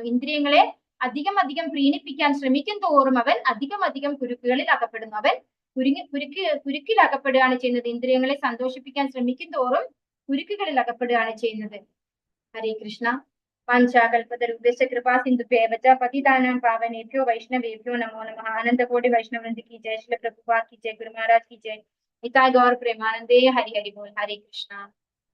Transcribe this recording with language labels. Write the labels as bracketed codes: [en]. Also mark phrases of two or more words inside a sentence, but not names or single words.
[ml] ഇന്ദ്രിയങ്ങളെ അധികം പ്രീണിപ്പിക്കാൻ ശ്രമിക്കും തോറും അവൻ അധികം കുരുക്കുകളിൽ അകപ്പെടുന്നു. അവൻ കുരുക്കിൽ അകപ്പെടുകയാണ് ചെയ്യുന്നത്. ഇന്ദ്രിയങ്ങളെ സന്തോഷിപ്പിക്കാൻ ശ്രമിക്കും തോറും കുരുക്കുകളിൽ അകപ്പെടുകയാണ് ചെയ്യുന്നത്. [sa] ഹരേ കൃഷ്ണ. വാഞ്ചാകൽപതരുദ്ദേശ കൃപാ സിന്ധുഭ്യേവ ച പതിതാനാം പാവനേഭ്യോ വൈഷ്ണവേഭ്യോ നമോ നമഃ. [hi] ആനന്ദകോടി വൈഷ്ണവൃന്ദ की जय, श्रील प्रभुपाद की जय, गुरु महाराज की जय, [bn] নিতাই গৌর প্রেমানন্দে। হরি হরি বোল। [hi] हरे कृष्णा।